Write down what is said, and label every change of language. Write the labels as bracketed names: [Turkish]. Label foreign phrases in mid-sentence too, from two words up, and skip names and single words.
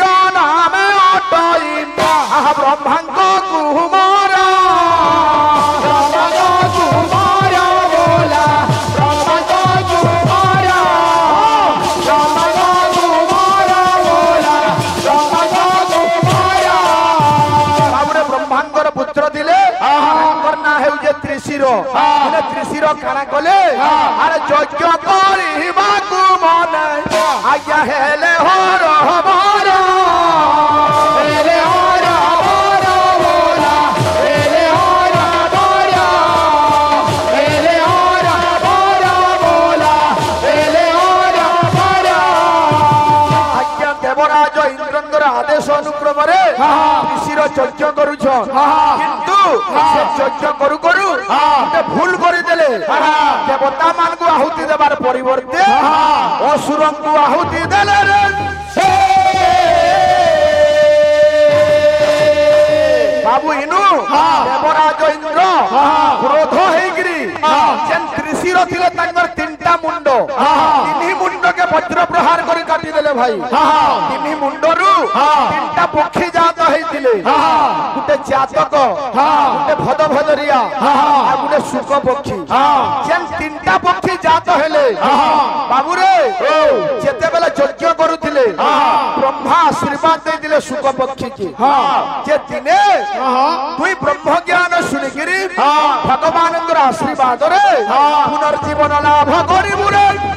[Odia] ନାମେ ଅଟଇ ଆହା ବ୍ରହ୍ମାଙ୍ଗ କୁମାରା ବ୍ରହ୍ମାଙ୍ଗ କୁମାରା ବୋଲା ବ୍ରହ୍ମାଙ୍ଗ କୁମାରା ବ୍ରହ୍ମାଙ୍ଗ କୁମାରା ବୋଲା ବ୍ରହ୍ମାଙ୍ଗ କୁମାରା ବାବୁରେ ବ୍ରହ୍ମାଙ୍ଗର ପୁତ୍ର ଦିଲେ ବ୍ରହ୍ମାଙ୍ଗର ନା ହେଉ ଜେ ତ୍ରିଶିର ନେ ତ୍ରିଶିର କାନା କଲେ ଅରେ ଯଜ୍ଞ କରିବା କୁ ମନ ଆଜ୍ଞା ହେଲେ ହର ହମାରା ହେଲେ ହର ହମାରା ବୋଲା ହେଲେ ହର ହମାରା ହେଲେ ହର ହମାରା ବୋଲା ହେଲେ ହର ହମାରା ଆଜ୍ଞା ଦେବରାଜ ଇନ୍ଦ୍ରଙ୍ଗର ଆଦେଶ ଅନୁକ୍ରମ ରେ ଋଷିର ଯଜ୍ଞ କରୁଛ କିନ୍ତୁ ସେ ଯଜ୍ଞ କରୁ କରୁ ଗୋଟେ ଭୁଲ କରଦେଲେ ଦେବତା ମାନ କୋ ଆହୁତି ଦେବାର ପରିବର୍ତ୍ତେ ଅସୁର କୋ ଆହୁତି ଦେଲେ ରେ ବାବୁ ଇନୁ ଦେବରାଜ ଇନ୍ଦ୍ର କ୍ରୋଧ ହେଗିରି ଜେନ ତ୍ରିଶିର ଥିଲେ ତାଙ୍କର ତିନିଟା ମୁଣ୍ଡ ତିନି ମୁଣ୍ଡ କେ ବଜ୍ର ପ୍ରହାର କରି କାଟି ଦେଲେ ଭାଇ ତିନି ମୁଣ୍ଡରୁ ତିନିଟା ପକ୍ଷୀ ଜାତ ହେଇଥିଲେ ଗୁଟେ ଜାତକ ଗୁଟେ ଭଦ ଭଦରିଆ ଆ ଗୁଟେ ଶୁକ ପକ୍ଷୀ ଜେନ ତିନିଟା ପକ୍ଷୀ ଜାତ ହେଲେ ବାବୁ ରେ ଜେତେ ବେଳା ଯଜ୍ଞ କରୁଥିଲେ ବ୍ରହ୍ମା ଆଶୀର୍ବାଦ ଦେଇଥିଲେ ଶୁକ ପକ୍ଷୀ କି ଜେ ଦିନେ ତୁଇ ବ୍ରହ୍ମ ଜ୍ଞାନ ଶୁଣିଗିରି ଭଗବାନ ଆଶୀର୍ବାଦ ରେ ପୁନର୍ଜୀବନ ଲାଭ କରିବୁ ରେ